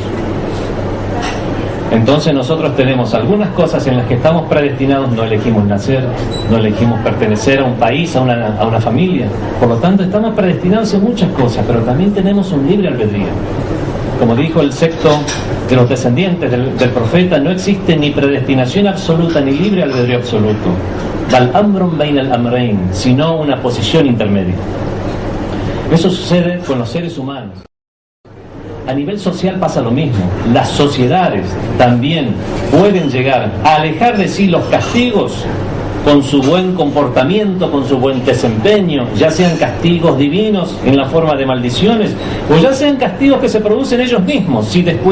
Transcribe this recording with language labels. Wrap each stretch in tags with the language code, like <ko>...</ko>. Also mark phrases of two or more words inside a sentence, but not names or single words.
<es>Entonces nosotros tenemos algunas cosas en las que estamos predestinados, no elegimos nacer, no elegimos pertenecer a un país, a una familia, por lo tanto estamos predestinados en muchas cosas, pero también tenemos un libre albedrío. Como dijo el secto de los descendientes del profeta, no existe ni predestinación absoluta ni libre albedrío absoluto,</es> <ar>بل أمر بين الأمرين,</ar> <es>sino una posición intermedia. Eso sucede con los seres humanos. A nivel social pasa lo mismo. Las sociedades también pueden llegar a alejar de sí los castigos con su buen comportamiento, con su buen desempeño, ya sean castigos divinos en la forma de maldiciones, o ya sean castigos que se producen ellos mismos.</es>